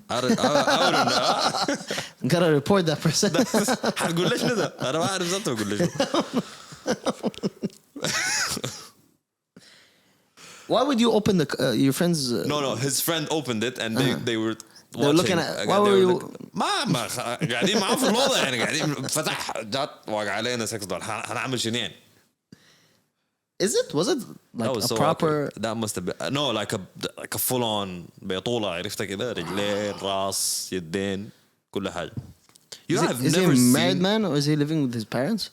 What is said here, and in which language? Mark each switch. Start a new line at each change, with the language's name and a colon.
English: I wouldn't know. Gotta report that person.
Arabic: هتقول ليش كده؟ أنا ما أعرف ذاته أقول ليش.
English: Why would you open your friend's? No. His friend opened it and they were watching. They were looking at. Why were you?
Arabic: ما قاعدين معاه في الوضع يعني قاعدين فتح جات وقع علينا سكس دول هنعمل شنو يعني؟
English: Is it? Was it like a so proper? Awkward. That must have been no like a full on بطولة عرفتها كده رجلين راس يدين كل حاجة. You know, is he a married man or is he living with his parents?